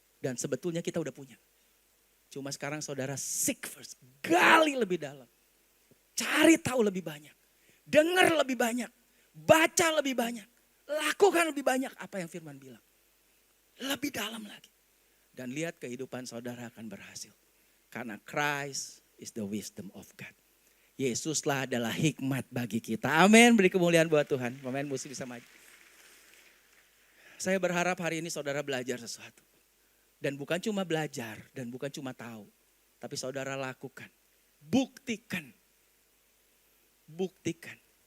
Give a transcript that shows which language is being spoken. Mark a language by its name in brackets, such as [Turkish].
[Indonesian] Dan sebetulnya kita udah punya. Cuma sekarang saudara [English] seek first. [Indonesian] Gali lebih dalam. Cari tahu lebih banyak. Dengar lebih banyak. Baca lebih banyak. Lakukan lebih banyak apa yang firman bilang. Lebih dalam lagi. Dan lihat kehidupan saudara akan berhasil. Karena [English] Christ is the wisdom of God. [Indonesian] Yesuslah adalah hikmat bagi kita. Amin. Beri kemuliaan buat Tuhan. Pemain musik bisa maju. Saya berharap hari ini saudara belajar sesuatu. Dan bukan cuma belajar dan bukan cuma tahu. Tapi saudara lakukan. Buktikan. Buktikan.